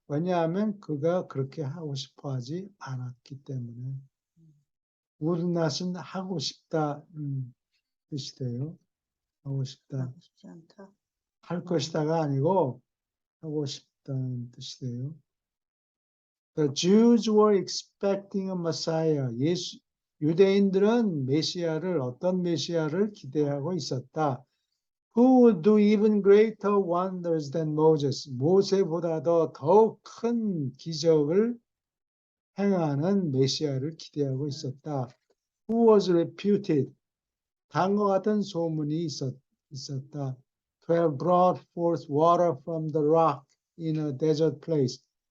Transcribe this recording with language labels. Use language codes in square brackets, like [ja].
[ko] 왜냐하면 그가 그렇게 하고 싶어 하지 않았기 때문에. would not은 하고 싶다 뜻이 돼요. 하고 싶다. 하고 싶지 않다. 할 것이다가 아니고 하고 싶다는 뜻이 돼요. [en] The Jews were expecting a Messiah. [ko] 유대인들은 메시아를 어떤 메시아를 기대하고 있었다. [en] Who would do even greater wonders than Moses? [ko] 모세보다도 더욱 큰 기적을 행하는 메시아를 기대하고 있었다. [en] Who was reputed? [ko] 다음과 같은 소문이 있었다. [en] To have brought forth water from the rock in a desert place.